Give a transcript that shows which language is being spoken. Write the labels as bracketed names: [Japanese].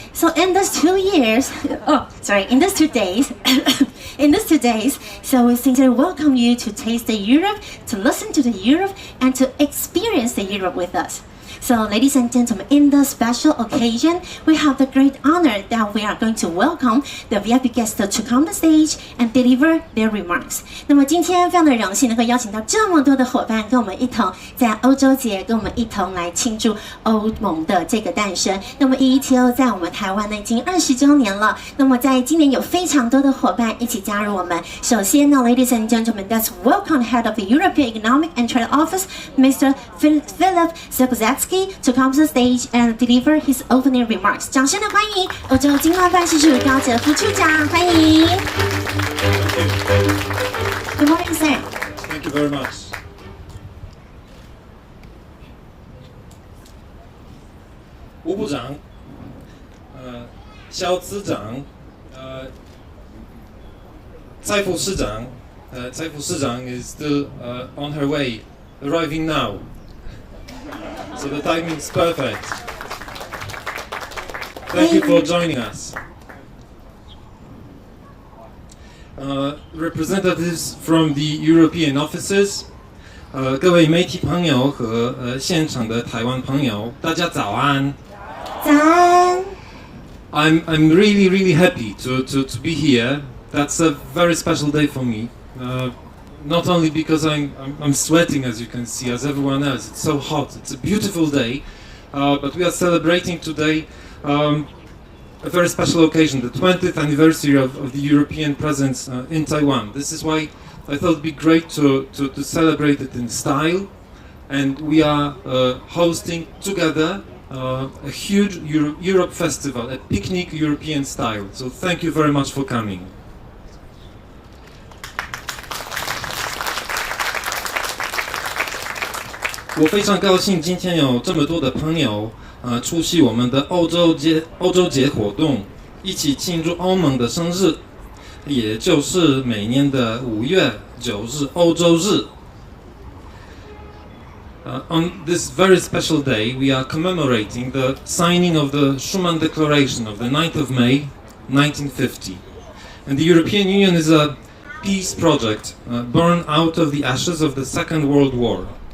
[English] So in these 2 years, in these 2 days, so we sincerely welcome you to taste the Europe, to listen to the Europe, and to experience the Europe with us. So, ladies and gentlemen, in this special occasion, we have the great honor that we are going to welcome the VIP guests to come on stage and deliver their remarks. [Chinese] 那么今天非常的荣幸能够邀请到这么多的伙伴跟我们一同在欧洲节跟我们一同来庆祝欧盟的这个诞生。那么 EETO 在我们台湾呢已经20周年了。那么在今年有非常多的伙伴一起加入我们。首先呢 [English] ，ladies and gentlemen, let's welcome Head of the European Economic and Trade Office, Mr. Philip Zebrzewski, to come to the stage and deliver his opening remarks. [Chinese] 掌声的欢迎欧洲经贸办事处高哲副处长，欢迎。 [English] Good morning, sir. Thank you very much. [Chinese] 吴部长，肖司长，财副市长 [English] is still on her way, arriving now. So the timing is perfect. Thank you for joining us. Representatives from the European offices, [Chinese] 各位媒体朋友和现场的台湾朋友，大家早安。早安。 [English] I'm really happy to be here. That's a very special day for me. not only because I'm sweating, as you can see, as everyone else. It's so hot. It's a beautiful day, but we are celebrating today a very special occasion, the 20th anniversary of the European presence in Taiwan. This is why I thought it'd be great to celebrate it in style, and we are hosting together a huge Europe festival, a picnic European style. So thank you very much for coming. [Chinese] 我非常高兴今天有这么多的朋友出席我们的欧洲节活动，一起庆祝欧盟的生日，也就是每年的5月9日欧洲日。 [English] On this very special day, we are commemorating the signing of the Schuman Declaration of the 9th of May, 1950. And the European Union is a peace project born out of the ashes of the Second World War.